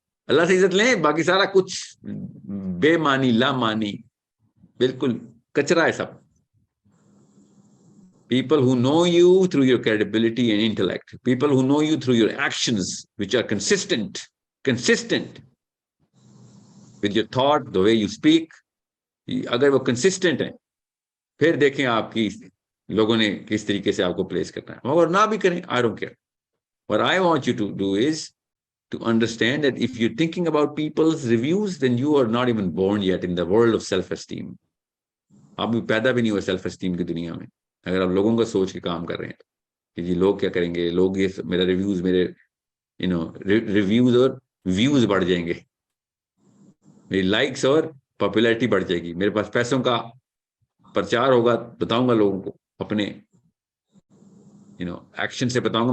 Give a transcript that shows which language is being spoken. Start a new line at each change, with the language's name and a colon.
Urdu: اللہ سے عزت لیں, باقی سارا کچھ بے معنی لا معنی بالکل کچرا ہے سب.
English: People who know you through your credibility and intellect. People who know you through your actions, which are consistent with your thought, the way you speak.
Urdu: اگر وہ consistent ہیں, پھر دیکھیں آپ کی لوگوں نے کس طریقے سے آپ کو پلیس کرنا ہے. اور نہ بھی کریں,
English: I don't care. What I want you to do is to understand that if you're thinking about people's reviews, then you are not even born yet in the world of self-esteem.
Urdu: آپ بھی پیدا بھی نہیں ہوئے self esteem کی دنیا میں. اگر آپ لوگوں کا سوچ کے کام کر رہے ہیں کہ جی لوگ کیا کریں گے, لوگ یہ میرا ریویوز, میرے ریویوز اور ویوز بڑھ جائیں گے, میری لائکس اور پاپولیرٹی بڑھ جائے گی, میرے پاس پیسوں کا پرچار ہوگا, بتاؤں گا لوگوں کو اپنے ایکشن سے بتاؤں گا.